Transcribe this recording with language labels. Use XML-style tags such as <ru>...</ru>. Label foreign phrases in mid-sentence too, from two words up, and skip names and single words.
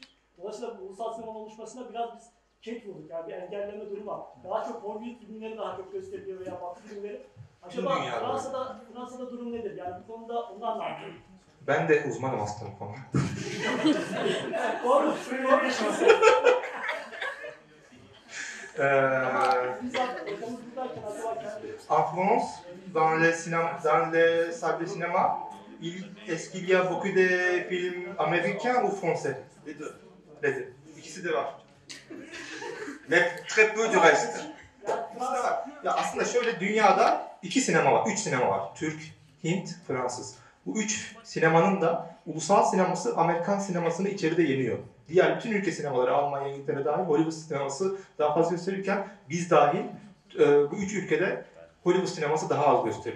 <tr>Dolayısıyla bu ulusal sinemanın oluşmasına biraz biz ket vurduk. Yani bir engelleme durumu var. Daha çok Hollywood filmleri daha çok gösteriliyor veya Batı filmleri. Acaba Fransa'da durum nedir? Yani bu konuda onlar ne yapıyor? Ben de uzmanım aslında bu konuda. Doğru.</tr> <fr>En France, dans les salles de cinéma, est-ce qu'il y a beaucoup de films américains ou français? Les deux. Les deux.</fr> <tr>İkisi de var.</tr> <fr>Mais très peu du reste.</fr> <tr>İkisi de var. Ya aslında şöyle dünyada 2 sinema var, 3 sinema var. Türk, Hint, Fransız. Bu 3 sinemanın da ulusal sineması Amerikan sinemasını içeride yeniyor. Diğer bütün ülke sinemaları, Almanya, İngiltere dahil Hollywood sineması daha fazla gösterirken biz dahil bu 3 ülkede Hollywood sineması daha az gösteriyor.</tr>